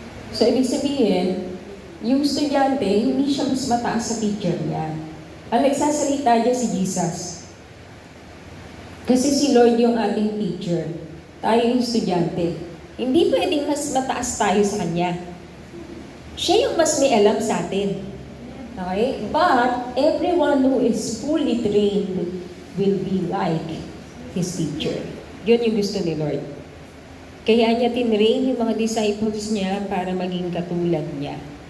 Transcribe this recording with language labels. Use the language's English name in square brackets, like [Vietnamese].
[Filipino] So, ibig sabihin, yung estudyante, hindi siya mas mataas sa teacher niya. Ang nagsasalita niya si Jesus. Kasi si Lord yung ating teacher. Tayo yung estudyante. Hindi pwedeng mas mataas tayo sa Kanya. Siya yung mas may alam sa atin. Okay? [English] But, everyone who is fully trained will be like His teacher. [Filipino] Yun yung gusto ni Lord. Kaya niya tinrain yung mga disciples niya para maging katulad niya.